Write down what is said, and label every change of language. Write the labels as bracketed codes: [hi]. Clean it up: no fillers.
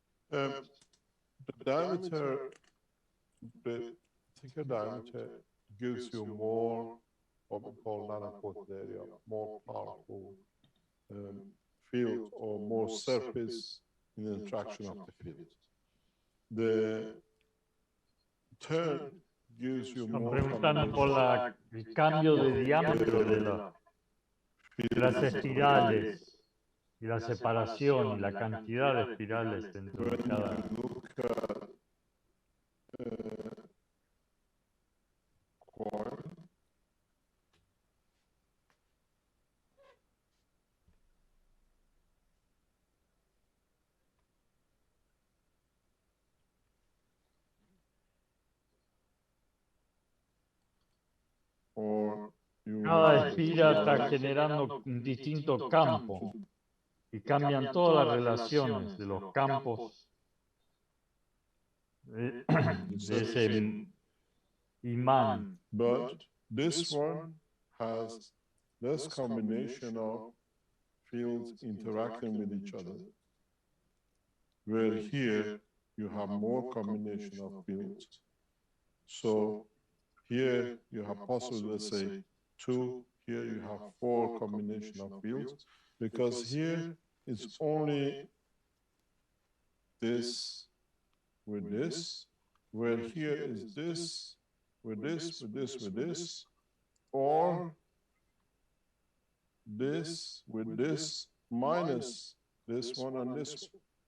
[en] The diameter, the thicker diameter gives you more what we call nanoport area, more powerful field or more surface in the interaction of the field. The turn gives you [es] Están [en] more [es] preguntando por el cambio de diámetro de las espirales y la separación y la cantidad de espirales dentro de cada. [en] look at coil. [es] Cada espira está generando un distinto campo y cambian todas las relaciones de los campos de ese imán. [en] But this one has less combination of fields interacting with each other, where here you have more combination of fields. So here you have possibly, let's say, 2, here you have 4 combination of fields, because here it's only this with this, where here is this with this, with this, with this, or this with this minus this one and this one.